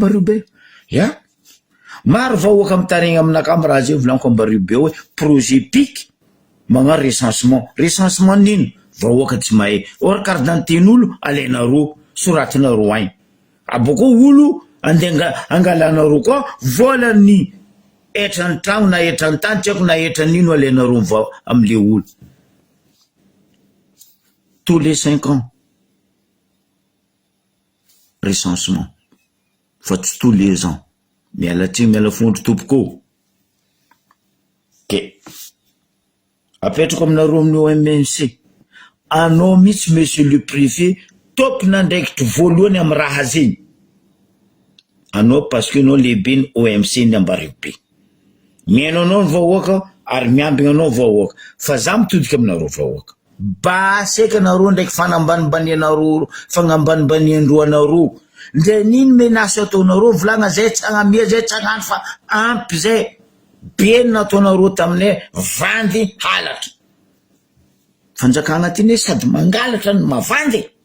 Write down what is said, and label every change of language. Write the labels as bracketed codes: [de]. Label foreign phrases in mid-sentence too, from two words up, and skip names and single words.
[mg] ambario be ya maro vahoaka amitaregna aminaka amy raha zegny volaniko ambario be hoe projet pic magnano recensement nino vahoaka tsy mahay or kardanten'olo alainareo soratinareo agny aboko olo andeha angalanareo koa volany etrany tragno na etrany tany tsy haiko na etran'ino alainareo amle olo [fr] tous les 5 ans recensement [mg] fa tsy [fr] tous les ans [mg] miala tsiny miala fondro tompoko ke apetrako aminareo amin'ny OMC anao mihitsy [fr] monsieur le préfet [mg] tompona ndraikitry voalohany amy raha zegny anao [fr] parce que [mg] anao lehibe ny OMC ny Ambario be miaino anao ny vahoaka ary miambigna anao vahoaka fa za mitodika aminareo vahoaka baseka nareo ndraiky fanambanimbanianareo fagnambanimbaniandroanareo ndre niny menasy ataonareo volagna zay tsagnamia zay tsagnano fa ampy zay benina ataonareo taminay vandy halatra fanjakagna ty ne sady mangalatra no mavandy